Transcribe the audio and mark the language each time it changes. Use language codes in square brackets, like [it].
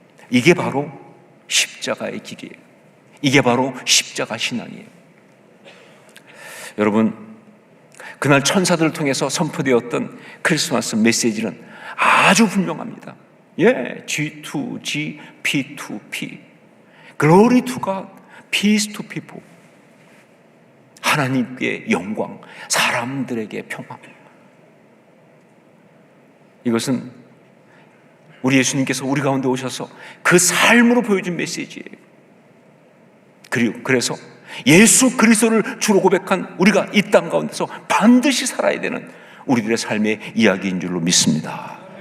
[ko] 이게 바로 십자가의 길이에요. 이게 바로 십자가 신앙이에요. 여러분, 그날 천사들을 통해서 선포되었던 크리스마스 메시지는 아주 분명합니다. G2G, P2P. [en] Glory to God, peace to people. [ko] 하나님께 영광, 사람들에게 평화. 이것은 우리 예수님께서 우리 가운데 오셔서 그 삶으로 보여준 메시지예요. 그래서 예수 그리스도를 주로 고백한 우리가 이 땅 가운데서 반드시 살아야 되는 우리들의 삶의 이야기인 줄로 믿습니다.